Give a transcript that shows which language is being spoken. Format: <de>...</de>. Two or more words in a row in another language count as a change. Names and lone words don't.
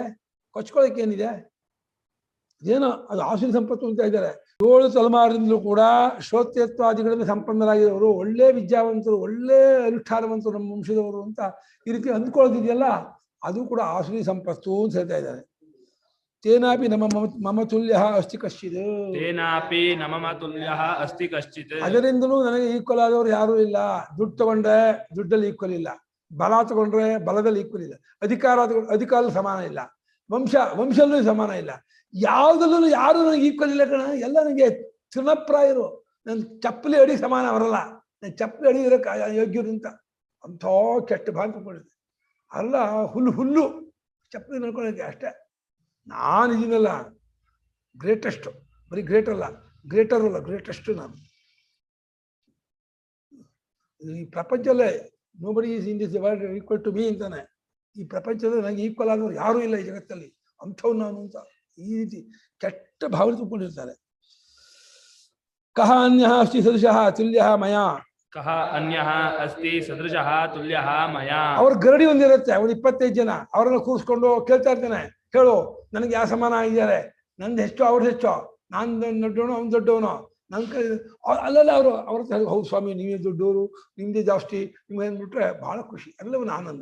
<kn>ಕೊಚ್ಕೊಳಕ್ಕೆ ಏನಿದೆ? ಏನೋ ಅದು ಆಸುರಿ ಸಂಪತ್ತು ಅಂತ ಇದ್ದಾರೆ. 7 ತಲೆಮಾರಿನಿಂದಲೂ ಕೂಡ ಶ್ರೋತ್ಯತ್ವಾದಿಗಳಿಂದ ಸಂಪನ್ನರಾಗಿರೋರು, ಒಳ್ಳೆ ವಿದ್ಯಾವಂತರು, ಒಳ್ಳೆ ಅನುಷ್ಠಾನವಂತರು ನಮ್ಮ ವಂಶದವರು ಅಂತ ಈ ರೀತಿ ಅಂದ್ಕೊಳ್ಳೋದಿದೆಯಲ್ಲ, ಅದು ಕೂಡ ಆಸುರಿ ಸಂಪತ್ತು ಅಂತ ಹೇಳ್ತಾ ಇದ್ದಾರೆ.</kn> <sa>ತೇನಾಪಿ ನಮ್ಮ ಮಮ ತುಲ್ಯ ಅಸ್ತಿ ಕಶ್ಚಿತ್. ತೇನಾಪಿ ನಮಮ ತುಲ್ಯಃ ಅಸ್ತಿ ಕಶ್ಚಿತ್.</sa> <kn>ಅದರಿಂದಲೂ ನನಗೆ ಈಕ್ವಲ್ ಆದವರು ಯಾರೂ ಇಲ್ಲ. ದುಡ್ಡು ತಗೊಂಡ್ರೆ ದುಡ್ಡಲ್ಲಿ ಈಕ್ವಲ್ ಇಲ್ಲ, ಬಲ ತಗೊಂಡ್ರೆ ಬಲದಲ್ಲಿ ಈಕ್ವಲ್ ಇಲ್ಲ, ಅಧಿಕಾರದಲ್ಲಿ ಸಮಾನ ಇಲ್ಲ, ವಂಶಲ್ಲೂ ಸಮಾನ ಇಲ್ಲ, ಯಾವುದಲ್ಲೂ ಯಾರು ನನಗೆ ಈಕ್ವಲ್ ಇಲ್ಲ ಕಣ. ಎಲ್ಲ ನನಗೆ ತೃಣಪ್ರಾಯರು. ನನ್ನ ಚಪ್ಪಲಿ ಅಡಿ ಸಮಾನ ಬರಲ್ಲ. ನನ್ನ ಚಪ್ಪಲಿ ಅಡಿ ಇರೋಕ್ಕೆ ಯೋಗ್ಯರು ಅಂತ ಅಂಥ ಕೆಟ್ಟ ಭಾಗ ತಗೊಂಡಿದ್ದೆ. ಅಲ್ಲ ಹುಲ್ಲು ಚಪ್ಪಲಿ ನಡ್ಕೊಳ್ಳೋಕ್ಕೆ ಅಷ್ಟೇ. ನಾನು ಇದೀನಲ್ಲ ಗ್ರೇಟೆಸ್ಟು, ಬರೀ ಗ್ರೇಟರ್ ಅಲ್ಲ ಗ್ರೇಟೆಸ್ಟು ನಾನು. ಈ ಪ್ರಪಂಚದಲ್ಲೇ</kn> <en>nobody is in this world equal to me</en> <kn>ಅಂತಾನೆ. ಈ ಪ್ರಪಂಚದಲ್ಲಿ ನನಗೆ ಈಕ್ವಲ್ ಆದವರು ಯಾರೂ ಇಲ್ಲ ಈ ಜಗತ್ತಲ್ಲಿ, ಅಂಥವ್ ನಾನು ಅಂತ ಈ ರೀತಿ ಕೆಟ್ಟ ಭಾವನೆ ತುಂಬಿಕೊಂಡಿರ್ತಾರೆ.</kn> <sa>ಕಹ ಅನ್ಯಃ ಅಸ್ತಿ ಸದೃಶಃ ತುಲ್ಯಃ ಮಯಾ. ಕಹ ಅನ್ಯಃ ಅಸ್ತಿ ಸದೃಶಃ ತುಲ್ಯಃ ಮಯಾ.</sa> <kn>ಅವ್ರ ಗರಡಿ ಒಂದಿರುತ್ತೆ, ಒಂದು 25 ಜನ ಅವ್ರನ್ನ ಕೂರಿಸ್ಕೊಂಡು ಕೇಳ್ತಾ ಇರ್ತಾನೆ, ಹೇಳು ನನಗೆ ಯಾವ ಸಮಾನ ಆಗಿದ್ದಾರೆ, ನಂದು ಹೆಚ್ಚು ಅವ್ರದ್ದು ಹೆಚ್ಚು, ನಾನು ದೊಡ್ಡವನು ಅವ್ನು ದೊಡ್ಡವನು, ನನ್ನ ಕೈ ಅಲ್ಲೆಲ್ಲ ಅವ್ರ ಹೌದು ಸ್ವಾಮಿ ನೀವೇ ದೊಡ್ಡವರು, ನಿಮ್ದೇ ಜಾಸ್ತಿ, ನಿಮ್ಗೆ ಅಂದ್ಬಿಟ್ರೆ ಬಹಳ ಖುಷಿ, ಎಲ್ಲವೂ ಆನಂದ.</kn>